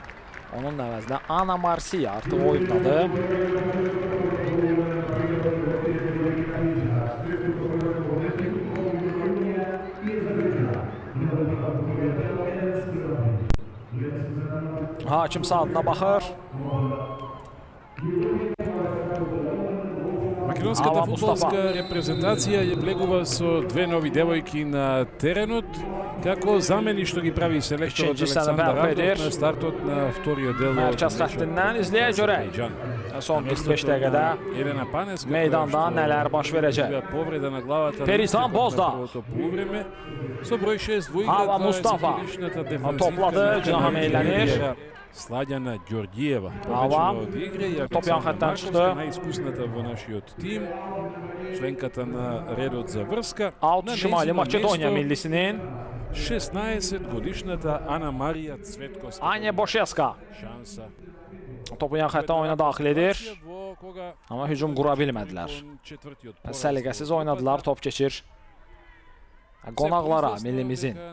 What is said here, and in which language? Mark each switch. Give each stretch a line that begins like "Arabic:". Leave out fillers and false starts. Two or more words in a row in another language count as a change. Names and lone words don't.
Azerbaijani: Onun əvəzinə Ana Marsiya artıq oyundadır. Hakim saatına baxır.
Macedonian: Македонската фудбалска репрезентација ја влегува со две нови девојки на теренот, како замени што ги прави селекторот Александър Ардов на стартот на вториот дел.
Azerbaijani: Mərkəz xəttindən izləyə görək. Son 45 dəqiqədə meydanda nələr baş verəcək. Peritan Bozda. Hava Mustafa topladı, cinaha meylənir. Slađana Georgijeva Hava, top yan xətdən çıxdı.
Macedonian: Најискусната во нашиот тим, членката на редот за врска.
Azerbaijani: Out Şimali Makedoniya millisinin
Macedonian: 16 годишната Ana Marija Cvetkoska.
Azerbaijani: Anya Boşeska topu yan xətdən oyuna daxil edir. Amma hücum qura bilmədilər. Səliqəsiz oynadılar, top keçir qonaqlara millimizin.